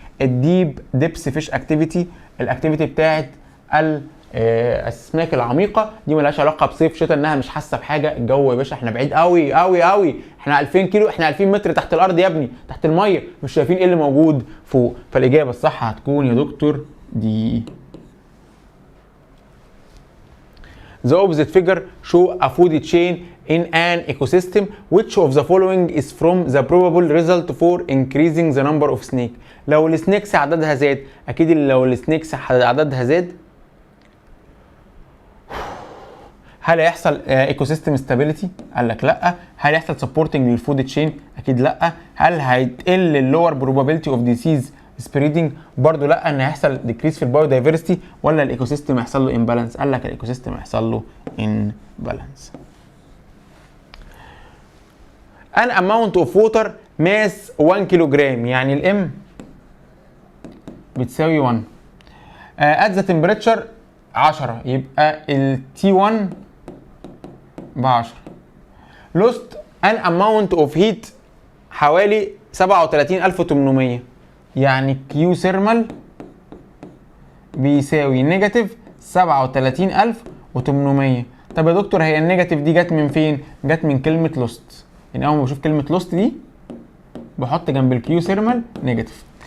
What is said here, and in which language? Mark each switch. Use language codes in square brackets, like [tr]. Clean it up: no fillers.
[ar] الديب ديبس فيش اكتيفيتي، الاكتيفيتي بتاعت الاسماك العميقه دي ملهاش علاقه بصيف شتاء، انها مش حاسه بحاجه. الجو يا باشا احنا بعيد قوي قوي قوي، احنا 2000 كيلو، احنا 2000 متر تحت الارض يا ابني، تحت الميه، مش شايفين ايه اللي موجود فوق. فالاجابه الصح هتكون يا دكتور دي. [en] The opposite figure show a food chain in an ecosystem. Which of the following is from the probable result for increasing the number of snake؟ [ar] لو السنيكس عددها زاد، اكيد لو السنيكس عددها زاد هل هيحصل ايكو سيستم ستابيليتي؟ قال لك لا. هل هيحصل سبورتنج للفود تشين؟ اكيد لا. هل هيتقل اللور بروبابيلتي اوف ديسيز سبريدنج؟ برضه لا. ان هيحصل ديكريس في البايو دايفرستي، ولا الايكو سيستم هيحصل له امبالانس؟ قال لك الايكو سيستم هيحصل له امبالانس. [en] an amount of water mass [ar] 1 كيلو جرام، يعني الام بتساوي 1 [en] at the temperature [ar] 10، يبقى ال T1 ب 10. [en] lost an amount of heat [ar] حوالي 37800، يعني Q thermal بيساوي نيجاتيف 37800. طب يا دكتور هي النيجاتيف دي جت من فين؟ جت من كلمة lost. يعني اول ما بشوف كلمة lost دي بحط جنب الكيو ثيرمال نيجاتيف.